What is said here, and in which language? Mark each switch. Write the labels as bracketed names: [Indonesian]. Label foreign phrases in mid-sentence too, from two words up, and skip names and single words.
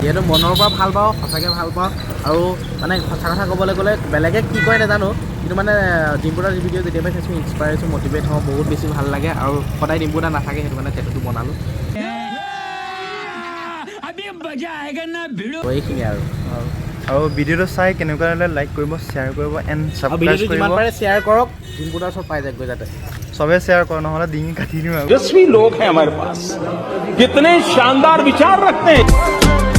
[Assamese] যিহেতু মনৰ পৰা ভাল পাওঁ সঁচাকৈ ভাল পাওঁ আৰু মানে সঁচা কথা ক'বলৈ গ'লে বেলেগে কি কয় নাজানো কিন্তু মানে ডিম্পুদাৰ ভিডিঅ' যেতিয়াবা চাইছোঁ ইনস্পায়াৰ হৈছোঁ মটিভেট হওঁ বহুত বেছি ভাল লাগে আৰু সদায় ডিম্পুদা নাথাকে সেইটো কাৰণে টেটুটো বনালোঁ এইখিনি আৰু ভিডিঅ'টো চাই কেনেকুৱা হ'লে লাইক কৰিব শ্বেয়াৰ কৰিব [English] and subscribe [Assamese] ভিডিঅ'টো যিমান কৰিব পাৰে শ্বেয়াৰ কৰক ডিম্পুদাৰ ওচৰত পাই যায়গৈ যাতে চবে শ্বেয়াৰ কৰক নহ'লে ডিঙি কাটি দিম আৰু [Hindi] तेजस्वी लोग हैं हमारे पास कितने शानदार विचार रखते हैं